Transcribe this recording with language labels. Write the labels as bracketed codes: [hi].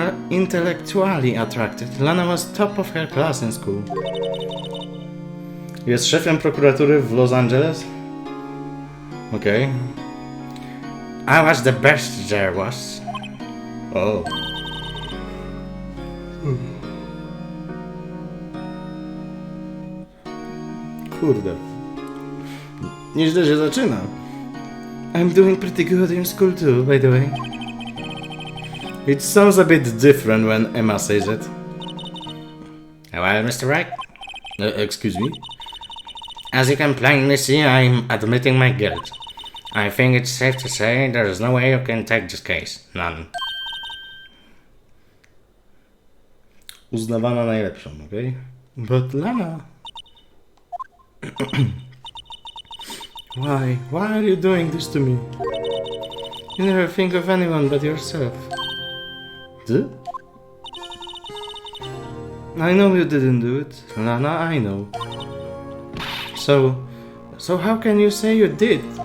[en] Intellectually attracted, Lana was top of her class in school. [pl] Jest szefem prokuratury w Los Angeles? [en] Okay. I was the best there was. Oh. [pl] Kurde. Nieźle się zaczyna. [en] I'm doing pretty good in school too, by the way. It sounds a bit different when Emma says it. Well, Mr. Wright? Excuse me? As you can plainly see, I'm admitting my guilt. I think it's safe to say there is no way you can take this case. None. [pl] Uznawana najlepszą, okay? [en] But Lana... Why? Why are you doing this to me? You never think of anyone but yourself. Huh? I know you didn't do it, Lana, I know. So how can you say you did?